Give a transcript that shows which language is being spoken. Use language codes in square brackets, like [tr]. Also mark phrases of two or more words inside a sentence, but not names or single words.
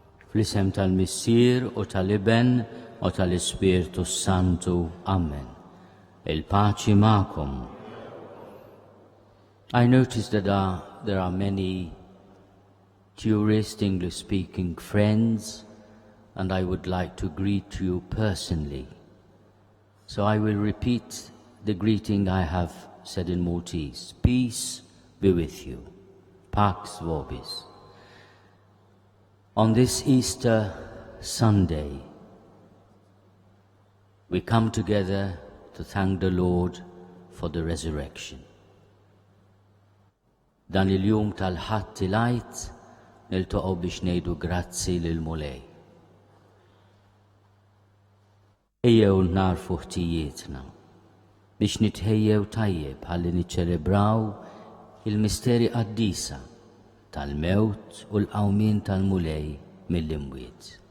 [mt] Fl-isem tal-Missier u tal-Iben u tal-Ispirtu Santu. Amen. Il-paċi ma'kom. [en] I notice that there are many tourist English-speaking friends, and I would like to greet you personally. So I will repeat the greeting I have said in Maltese. Peace be with you. [la] Pax vobis. [en] On this Easter Sunday, we come together to thank the Lord for the resurrection. [mt] Dan il-jum tal-Ħadd tal-Għid niltaqgħu biex ngħidu grazzi lill-Mulej. Ejjew narfu ħtijietna biex nitħejjew tajjeb ħalli niċċelebraw il-misteri qaddisa tal-mewt u l-qawmien tal-Mulej mill-imwiet.